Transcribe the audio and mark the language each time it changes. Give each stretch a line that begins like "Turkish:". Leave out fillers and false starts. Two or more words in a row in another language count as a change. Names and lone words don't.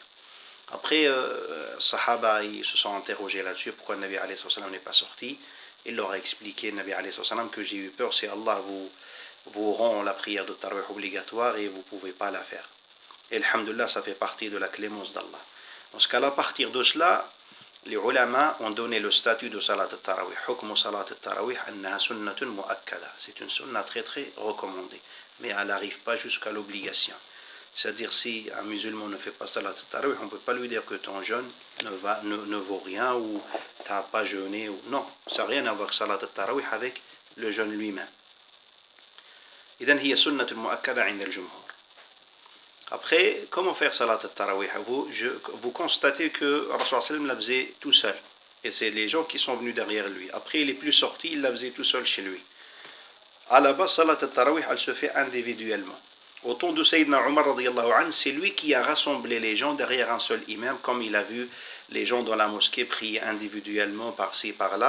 French: Après, Sahaba, ils se sont interrogés là-dessus, pourquoi le Nabi
Arabic: عليه السلام
French: n'est pas sorti. il leur a expliqué, Nabi
Arabic: عليه السلام,
French: que j'ai eu peur si Allah vous rend la prière de tarawih obligatoire et vous ne pouvez pas la faire. Et alhamdulillah, ça fait partie de la clémence d'Allah. Dans ce cas-là, à partir de cela, les ulama ont donné le statut de
Arabic: صلاة التراويح. حكم صلاة التراويح أنها سنة مؤكدة.
French: C'est une sunna très très recommandée. Mais elle n'arrive pas jusqu'à l'obligation. C'est-à-dire, si un musulman ne fait pas
Arabic: صلاة التراويح,
French: on ne peut pas lui dire que ton jeûne ne vaut rien ou tu n'as pas jeûné. Non, ça n'a rien à voir avec
Arabic: صلاة التراويح
French: avec le jeûne lui-même.
Arabic: إذن هي سنة مؤكدة عند الجمهور.
French: Après, comment faire
Arabic: صلاة التراويح?
French: Vous constatez que Rasul sallam la faisait tout seul. Et c'est les gens qui sont venus derrière lui. Après, il est plus sorti, il la faisait tout seul chez lui. À la base,
Arabic: صلاة التراويح,
French: elle se fait individuellement. Au temps de Sayyidina Omar, c'est lui qui a rassemblé les gens derrière un seul imam, comme il a vu les gens dans la mosquée prier individuellement par-ci, par-là.